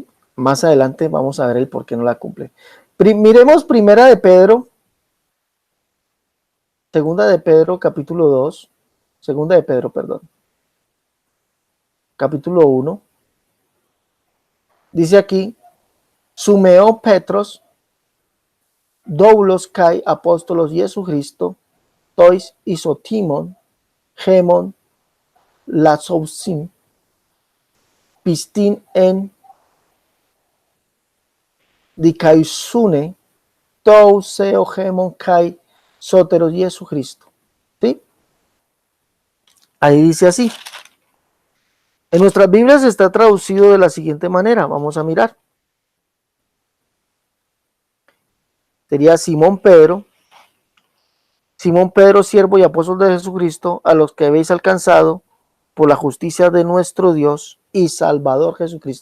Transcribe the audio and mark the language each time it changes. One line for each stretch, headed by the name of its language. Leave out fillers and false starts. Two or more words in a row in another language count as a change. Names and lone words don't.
Spanish: Más adelante vamos a ver el por qué no la cumplen. Miremos primera de Pedro, segunda de Pedro, capítulo 2, segunda de Pedro, perdón, capítulo 1. Dice aquí,
Greek: Συμεὼν Πέτρος, δοῦλος καὶ ἀπόστολος Jesucristo, τοῖς ἰσότιμον, ἡμῖν, λαχοῦσιν, πίστιν ἐν δικαιοσύνῃ, τοῦ θεοῦ ἡμῶν καὶ σωτῆρος Jesucristo.
Spanish: ¿Sí? Ahí dice así. En nuestras Biblias está traducido de la siguiente manera. Vamos a mirar. Sería Simón Pedro, siervo y apóstol de Jesucristo, a los que habéis alcanzado por la justicia de nuestro Dios y Salvador Jesucristo.